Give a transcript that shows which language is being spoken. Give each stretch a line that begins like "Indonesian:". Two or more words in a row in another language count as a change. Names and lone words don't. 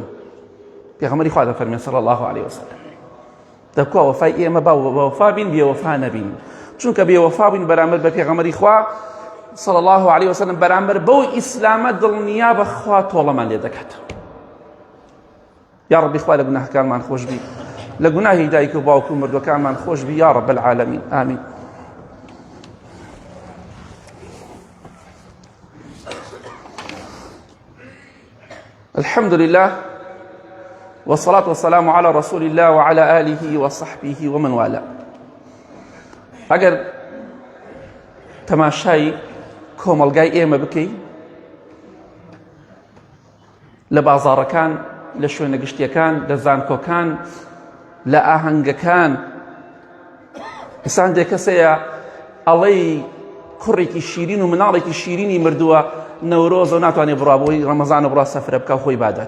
Central Kurdish: پێغەمبەری خوا دەفەرمێ
Arabic: صلی الله علیه وسلم،
Central Kurdish: دەکوا وەفای ئێمە با وەفا بین، بێوەفا نەبین، چونکە بێوەفا بووین بەرامبەر بە پێغەمبەری خوا
Arabic: صلی الله علیه وسلم،
Central Kurdish: بەرامبەر بەو ئیسلامە دڵنیا بەخوا تۆڵەمان لێ دەکات. یا ڕەبی خوا لە گوناهەکانمان خۆش بی، لە گوناهی دایک و باوک و مردوەکانمان خۆش بی،
Arabic: یا ڕەب العالەمین،
Central Kurdish: ئامین.
Arabic: الحمد لله والصلاة والسلام على رسول الله وعلى آله وصحبه ومن والاه.
Central Kurdish: ئەگەر تەماشای کۆمەڵگای ئێمە بکەی لە بازاڕەکان، لە شوێنە گشتیەکان، لە زانکۆکان، لە ئاهەنگەکان، ئێستا کەسەیە ئەڵەی کوڕێکی شیرین و مناڵێکی شیرینی مردووە نەورۆزە و ناتوانێت بڕابەوەی ڕەمەزانە بڕا سەفرە بکە خۆی بادات.